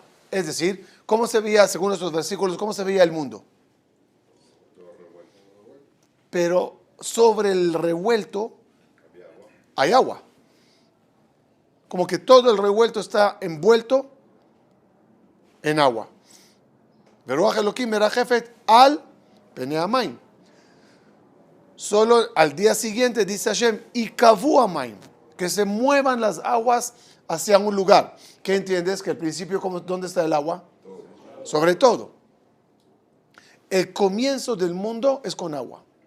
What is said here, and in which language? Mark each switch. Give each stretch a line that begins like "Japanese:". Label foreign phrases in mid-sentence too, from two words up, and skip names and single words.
Spanish: Es decir, ¿cómo se veía, según estos versículos, cómo se veía el mundo? Pero sobre el revuelto hay agua. Como que todo el revuelto está envuelto en agua.
Hebrew: ורוח אלוקים מרחפת על פני המים.
Spanish: Solo al día siguiente dice Hashem, y
Hebrew: יקוו המים,
Spanish: que se muevan las aguas hacia un lugar. ¿Qué entiendes? Que al principio, ¿dónde está el agua? Sobre todo. El comienzo del mundo es con agua.